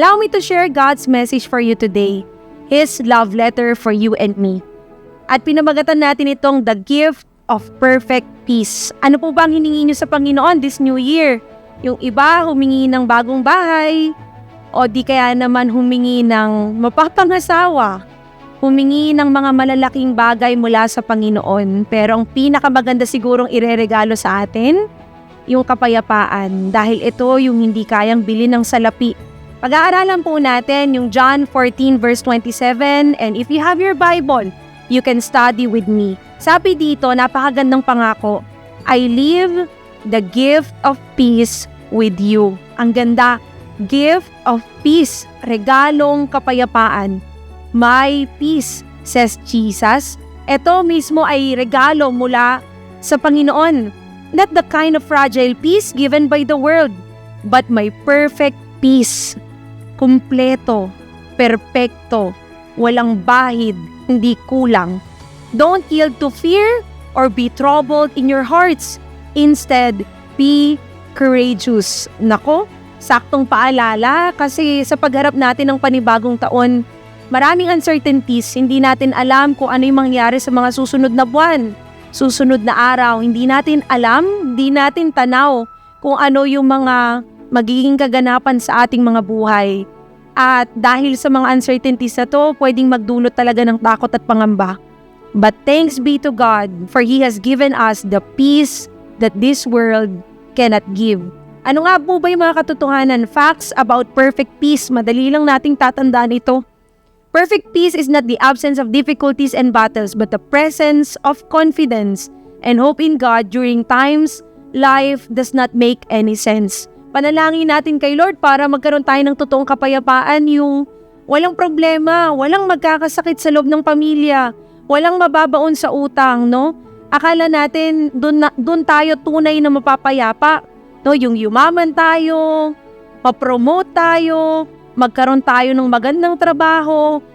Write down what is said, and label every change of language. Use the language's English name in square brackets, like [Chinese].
[English] Allow me to share God's message for you today. His love letter for you and me. [Filipino] At pinamagatan natin itong [English] the gift of perfect peace. [Filipino] Ano po ba ang hiningi niyo sa Panginoon [English] this new year? [Filipino] Yung iba humingi ng bagong bahay o di kaya naman humingi ng mapapangasawa. Humingi ng mga malalaking bagay mula sa Panginoon. Pero ang pinakamaganda sigurong ireregalo sa atin, yung kapayapaan. Dahil ito yung hindi kayang bilhin ng salapi. Pag-aaralan po natin yung John 14 verse 27. [English] And if you have your Bible, you can study with me. [Filipino] Sabi dito, napakagandang pangako, [English] I leave the gift of peace with you. [Filipino] Ang ganda, [English] gift of peace, [Filipino] regalong kapayapaan. [English] My peace, says Jesus. [Filipino] Ito mismo ay regalo mula sa Panginoon. [English] Not the kind of fragile peace given by the world, but my perfect peace. [Filipino] Kumpleto, perpekto, walang bahid, hindi kulang. [English] Don't yield to fear or be troubled in your hearts. Instead, be courageous. [Filipino] Nako, saktong paalala kasi sa pagharap natin ng panibagong taon, maraming uncertainties, hindi natin alam kung ano yung mangyari sa mga susunod na buwan, susunod na araw. Hindi natin alam, hindi natin tanaw kung ano yung mga magiging kaganapan sa ating mga buhay. At dahil sa mga uncertainties na to, pwedeng magdulot talaga ng takot at pangamba. [English] But thanks be to God, for He has given us the peace that this world cannot give. [Filipino] Ano nga po ba yung mga katotohanan? [English] Facts about perfect peace. [Filipino] Madali lang nating tatandaan ito. [English] Perfect peace is not the absence of difficulties and battles, but the presence of confidence and hope in God during times life does not make any sense. [Filipino] Panalangin natin kay Lord para magkaroon tayo ng totoong kapayapaan, yung walang problema, walang magkakasakit sa loob ng pamilya, walang mababaon sa utang, no? Akala natin doon tayo tunay na mapapayapa, no? Yung yumaman tayo, ma-promote tayo, magkaroon tayo ng magandang trabaho.